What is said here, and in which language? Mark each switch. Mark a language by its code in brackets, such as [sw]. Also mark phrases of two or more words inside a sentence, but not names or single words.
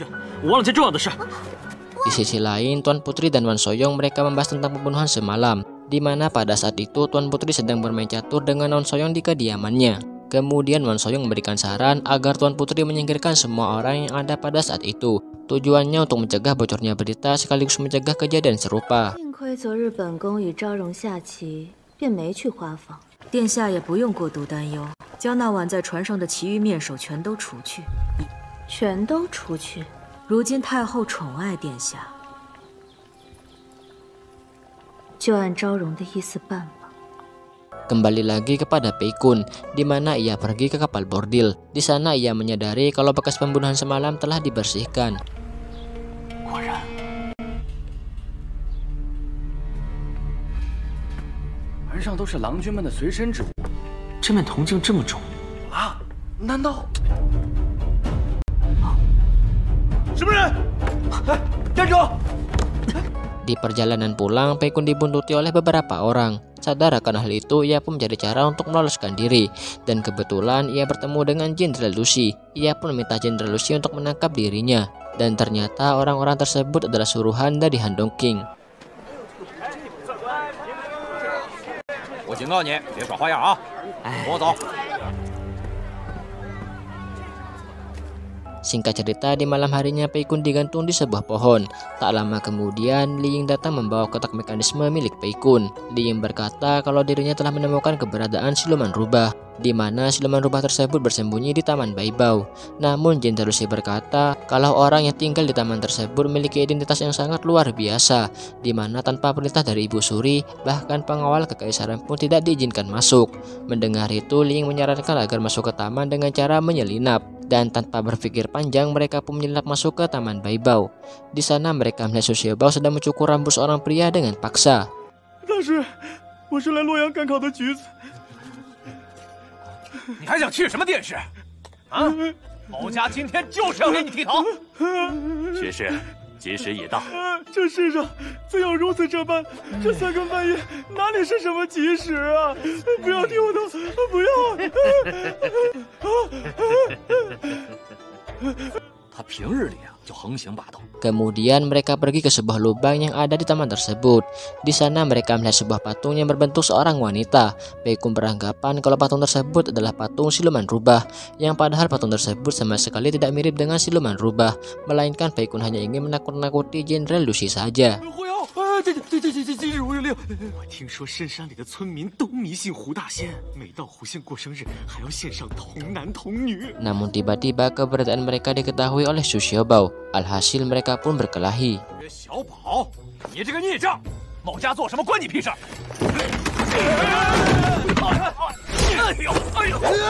[id] Di sisi lain, Tuan Putri dan Wan Soyong mereka membahas tentang pembunuhan semalam, di mana pada saat itu Tuan Putri sedang bermain catur dengan Wan Soyong di kediamannya. Kemudian Wan Soyong memberikan saran agar Tuan Putri menyingkirkan semua orang yang ada pada saat itu. Tujuannya untuk mencegah bocornya berita sekaligus mencegah kejadian serupa. [zh] 幸亏昨日本宫与昭容下棋，便没去花房。殿下也不用过度担忧，将那晚在船上的其余面首全都除去。全都除去。如今太后宠爱殿下，就按昭容的意思办吧。 [id] Kembali lagi kepada Pei Kun, di mana ia pergi ke kapal bordil. Di sana ia menyadari kalau bekas pembunuhan semalam telah dibersihkan. [zh] 果然，船上都是郎君们的随身之物。这面铜镜这么重啊？难道？什么人？哎，站住！ [id] Di perjalanan pulang, Pei Kun dibuntuti oleh beberapa orang. Sadar akan hal itu, ia pun mencari cara untuk meloloskan diri. Dan kebetulan ia bertemu dengan Jenderal Lucy. Ia pun meminta Jenderal Lucy untuk menangkap dirinya. Dan ternyata orang-orang tersebut adalah suruhan dari Han Dongqing. [zh] 我警告你，别耍花样啊！跟我走。 [id] Singkat cerita, di malam harinya Pei Kun digantung di sebuah pohon. Tak lama kemudian, Li Ying datang membawa kotak mekanisme milik Pei Kun. Li Ying berkata kalau dirinya telah menemukan keberadaan siluman rubah, di mana siluman rubah tersebut bersembunyi di Taman Baibao. Namun Jenderal Lucy berkata kalau orang yang tinggal di taman tersebut memiliki identitas yang sangat luar biasa, di mana tanpa perintah dari Ibu Suri, bahkan pengawal kekaisaran pun tidak diizinkan masuk. Mendengar itu, Li Ying menyarankan agar masuk ke taman dengan cara menyelinap. Dan tanpa berpikir panjang, mereka pun menyelinap masuk ke Taman Baibao. Di sana mereka melihat Su Xiaobao sedang mencukur rambut seorang pria dengan paksa. [zh] 大师，我是来洛阳赶考的举子。你还想去什么殿试？啊！某家今天就是要给你剃头。学士，吉时已到。这世上怎有如此这般？这3更半夜哪里是什么吉时啊！不要剃我头，不要！他平日里就横行霸道。 [id] Kemudian mereka pergi ke sebuah lubang yang ada di taman tersebut. Di sana mereka melihat sebuah patung yang berbentuk seorang wanita. Pei Kun beranggapan kalau patung tersebut adalah patung siluman rubah, yang padahal patung tersebut sama sekali tidak mirip dengan siluman rubah, melainkan Pei Kun hanya ingin menakut-nakuti Jenderal Lucy saja. [zh] 今日无日令。我听说深山里的村民都迷信胡大仙，每到胡仙过生日，还要献上童男童女。 [id] Namun tiba-tiba keberadaan mereka diketahui oleh Su Xiaobao. Alhasil mereka pun berkelahi. [zh] 小宝，你这个孽障，某家做什么关你屁事？哎呦哎呦！